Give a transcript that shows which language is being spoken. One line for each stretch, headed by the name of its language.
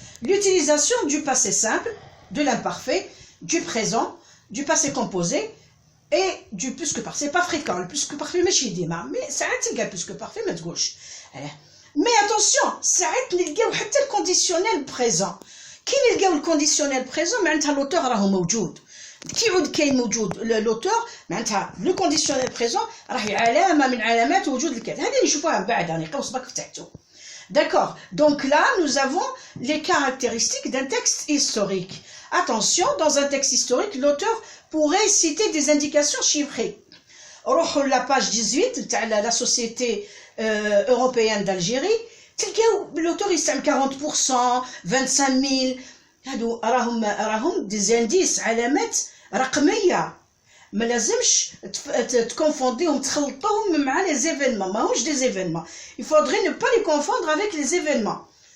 French: L'utilisation du passé simple, de l'imparfait, du présent, du passé composé et du plus que parfait. C'est pas fréquent, le plus que parfait
Arabic: ماشي ديما،
French: mais
Arabic: ساعات تلقى
French: plus que parfait
Arabic: ما تقولش.
French: Mais attention,
Arabic: ساعات نلقاو حتى الكونديسيونيل بريزون. كي نلقاو الكونديسيونيل بريزون معناتها لوتور راهو موجود. كي يعود كاين موجود لوتور معناتها لو كونديسيونيل بريزون راهي علامه من علامات وجود الكاتب. هذه نشوفوها من بعد، راني قوس باك فتحتو.
French: D'accord. Donc là, nous avons les caractéristiques d'un texte historique. Attention, dans un texte historique, l'auteur pourrait citer des indications chiffrées. روحوا la page 18 تاع la société européenne d'Algérie.
Arabic: تلقاو l'auteur يستعمل 40%، 25,000. هادو راهم دي زانديس، علامات رقميه، ما لازمش تكونفونديهم تخلطوهم مع لي زيفينمون، ماهوش دي زيفينمون.
French: il faudrait ne pas les confondre avec les événements.